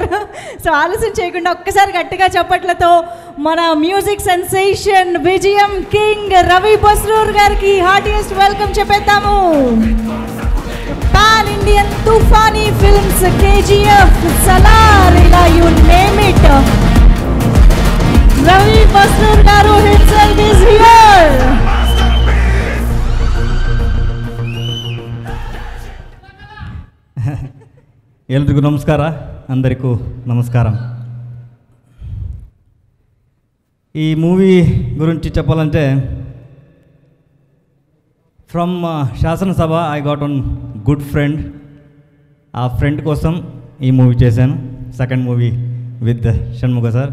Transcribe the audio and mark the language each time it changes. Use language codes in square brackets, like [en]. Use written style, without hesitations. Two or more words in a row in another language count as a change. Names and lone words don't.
[te] సో ఆలస్యం చేయకుండా ఒక్కసారి గట్టిగా చప్పట్లతో మన [en] music sensation [te] విజయం కింగ్ రవి బస్రూర్ గారికి [en] heartiest welcome [te] చెప్పేద్దాము. [en] pan Indian [te] తుఫానీ ఫిల్మ్స్, కేజీఎఫ్, సలార్, ఇలా [en] you name it, [te] రవి బస్రూర్ గారు [en] himself is here. [kn] ಎಲ್ರಿಗೂ ನಮಸ್ಕಾರ. [te] అందరికీ నమస్కారం. ఈ మూవీ గురించి చెప్పాలంటే [en] from శాసనసభ I got one good friend. [te] ఆ ఫ్రెండ్ కోసం ఈ మూవీ చేశాను, [en] second movie with షణ్ముఖ sir.